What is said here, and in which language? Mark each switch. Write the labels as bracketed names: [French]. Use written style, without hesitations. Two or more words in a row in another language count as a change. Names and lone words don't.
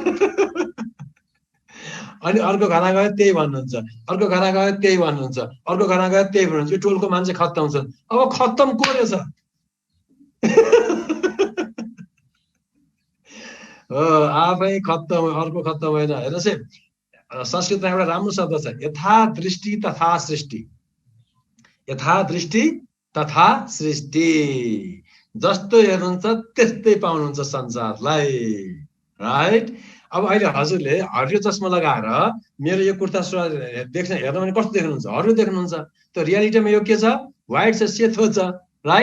[Nepali] अनि अर्को घरमा गयो त्यही भन्नुहुन्छ, अर्को घरमा गयो त्यही भन्नुहुन्छ, अर्को घरमा गयो त्यही भन्नुहुन्छ, यो टोलको मान्छे खत्तम छ। अब खत्तम को रहेछ? आफै खत्तम, अर्को खत्तम होइन। हेर्नुहोस् है, संस्कृतमा एउटा राम्रो शब्द छ, [Sanskrit] यथा दृष्टि तथा सृष्टि। यथा दृष्टि तथा सृष्टि, [Nepali] जस्तो हेर्नुहुन्छ त्यस्तै पाउनुहुन्छ संसारलाई, राइट? अब अहिले हजुरले हरियो चस्मा लगाएर मेरो यो कुर्ता सुरुवाल हेर्नु भने कस्तो देख्नुहुन्छ? हरियो देख्नुहुन्छ। त्यो रियालिटीमा यो के छ? व्हाइट छ, सेतो छ, राइट?